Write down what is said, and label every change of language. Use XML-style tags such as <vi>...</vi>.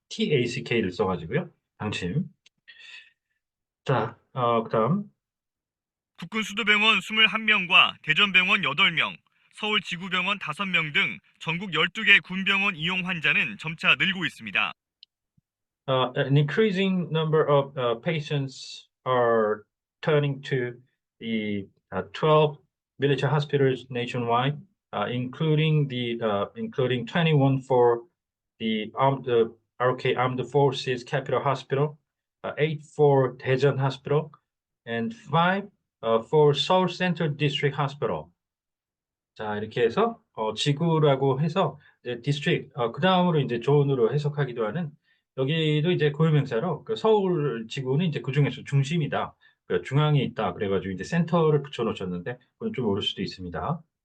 <ko>TACK를 써가지고요. 방침. 자, 그다음. 국군 수도병원 21명과 대전병원 8명, 서울지구병원 5명 등 전국 12개 군병원 이용 환자는 점차 늘고 있습니다.</ko> <en>An increasing number of patients are turning to the 12 military hospitals nationwide, including 21 for the RK Armed Forces Capital Hospital, 8 for Daejeon Hospital, and 5 for Seoul Central District Hospital.</en> <ko>자, 이렇게 해서 지구라고 해서 이제 디스트릭 그 다음으로 이제 존으로 해석하기도 하는 여기도 이제 고유명사로 그 서울 지구는 이제 그 중에서 중심이다. 중앙에 있다. 그래가지고 이제 센터를 붙여놓으셨는데 그건 좀 모를 수도 있습니다.</ko>